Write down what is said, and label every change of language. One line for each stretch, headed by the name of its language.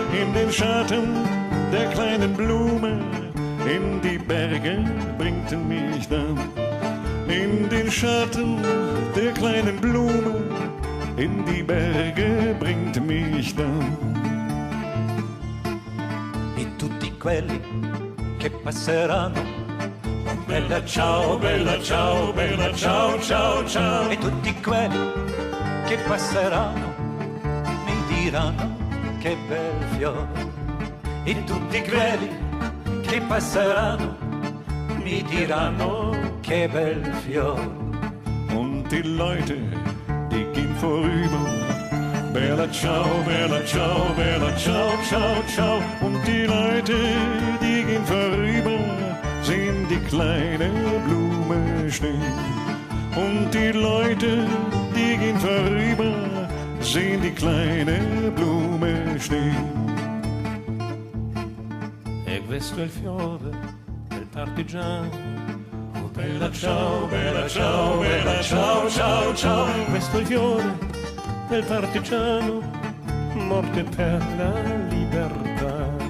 German: In den Schatten der kleinen Blume, in die Berge bringten mich dann. In den Schatten der kleinen Blume, in die Berge bringt mich dann.
Italian: E tutti quelli che passeranno, bella ciao, bella ciao, bella ciao, ciao, ciao. E tutti quelli che passeranno mi diranno che bel fiore. E tutti quelli che passeranno mi diranno che bel fiore.
German: Und die Leute, die gehen vorüber.
Italian: Bella ciao, bella ciao, bella ciao, ciao, ciao.
German: Und die Leute, die gehen vorüber, sehen die kleine Blume stehen. Und die Leute, die gehen vorüber, sehen die kleine Blume stehen.
Italian: E questo è il fiore del partigiano. Oh bella ciao, bella ciao, bella ciao, ciao, ciao. Questo è il fiore del partigiano, morte per la libertà.